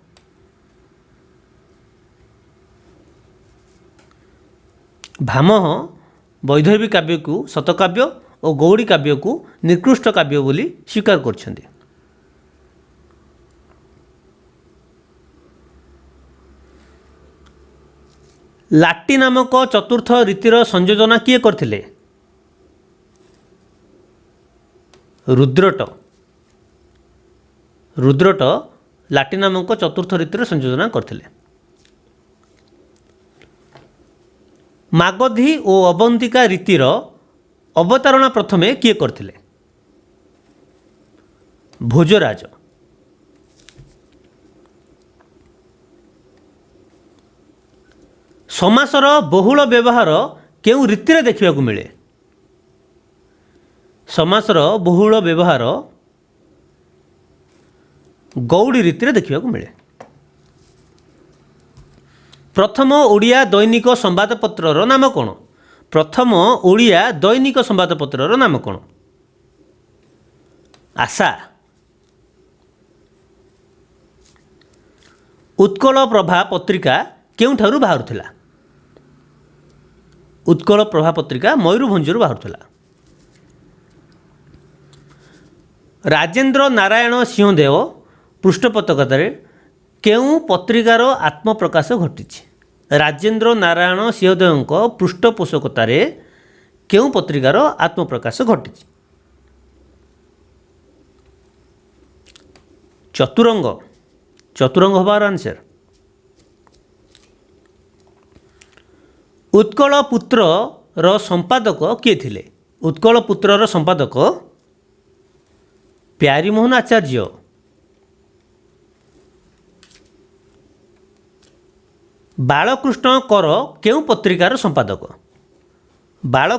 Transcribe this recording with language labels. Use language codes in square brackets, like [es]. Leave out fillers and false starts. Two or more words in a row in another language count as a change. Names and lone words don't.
[or] ଭାମହ ବୈଦର୍ଭୀ କାବ୍ୟ କୁ ଶତକାବ୍ୟ ଔର ଗୌଡ଼ୀ କାବ୍ୟ କୁ ନିକୃଷ୍ଟ କାବ୍ୟ ବୋଲି ସ୍ୱୀକାର କରଛନ୍ତି। ଲାଟୀ ନାମକ ଚତୁର୍ଥ ରୀତିର ସଂଯୋଜନା କିଏ କରିଥିଲେ? रुद्रट। ରୁଦ୍ରଟ ଲାଟୀ ନାମକ ଚତୁର୍ଥ ରୀତିର ସଂଯୋଜନା କରିଥିଲେ। ମାଗଧୀ ଔର ଅବନ୍ତିକା ରୀତିର ଅବତାରଣା ପ୍ରଥମେ କିଏ କରିଥିଲେ? भोजराज। ସମାସର ବହୁଳ ବ୍ୟବହାର କେଉଁ ରୀତିର ଦେଖା ମିଳେ? ସମାସର ବହୁଳ ବ୍ୟବହାର ଗୌଡ଼ୀ ରୀତିର ଦେଖା ମିଳେ। ପ୍ରଥମ ଓଡ଼ିଆ ଦୈନିକ ସମ୍ବାଦପତ୍ର ନାମ କୌନ? ପ୍ରଥମ ଓଡ଼ିଆ ଦୈନିକ ସମ୍ବାଦପତ୍ର ନାମ କୌନ? आशा। ଉତ୍କଳ ପ୍ରଭା ପତ୍ରିକା କେଉଁଠାରୁ ବାହାରୁଥିଲା? ଉତ୍କଳ ପ୍ରଭା ପତ୍ରିକା ମୟୂରଭଞ୍ଜରୁ ବାହାରୁଥିଲା। ରାଜେନ୍ଦ୍ର ନାରାୟଣ ସିଂହଦେଓ ପୃଷ୍ଠପୋଷକତାର କେଉଁ ପତ୍ରିକାର ଆତ୍ମପ୍ରକାଶ ଘଟି? ରାଜେନ୍ଦ୍ର ନାରାୟଣ ସିଂହଦେଓ ପୃଷ୍ଠପୋଷକତାର କେଉଁ ପତ୍ରିକାର ଆତ୍ମପ୍ରକାଶ ଘଟି? चतुरंग। ଚତୁରଙ୍ଗ ହବାର ଆନ୍ସର। ଉତ୍କଳ ପୁତ୍ର ର ସମ୍ପାଦକ କିଏ ଥିଲେ? ଉତ୍କଳ ପୁତ୍ର ର ସମ୍ପାଦକ ପ୍ୟାରୀମୋହନ ଆଚାର୍ଯ୍ୟ। ବାଳକୃଷ୍ଣ କର କେଉଁ ପତ୍ରିକାର ସମ୍ପାଦକ?